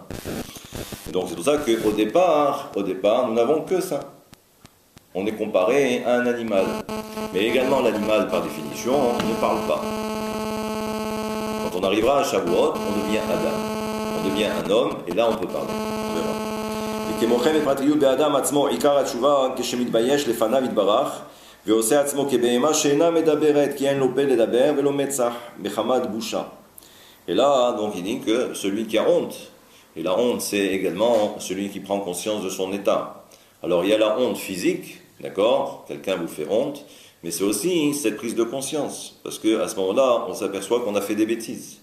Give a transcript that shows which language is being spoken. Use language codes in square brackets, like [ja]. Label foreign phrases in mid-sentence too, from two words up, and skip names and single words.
[fr] Et donc c'est pour ça qu'au départ, nous n'avons que ça. On est comparé à un animal. Mais également l'animal par définition ne parle pas. Quand on arrivera à Shavuot, on devient Adam. On devient un homme, et là on peut parler. On verra. [he] וכמוכם בפרטיות באדם עצמו עיקר התשובה כשמתבייש לפניו יתברך ועושה עצמו כבהמה שאינה מדברת כי אין לו פה לדבר ולא מצח מחמת בושה. [fr] Et là, donc il dit que celui qui a honte, et la honte c'est également celui qui prend conscience de son état. Alors il y a la honte physique, d'accord, quelqu'un vous fait honte, mais c'est aussi cette prise de conscience, parce qu'à ce moment-là, on s'aperçoit qu'on a fait des bêtises.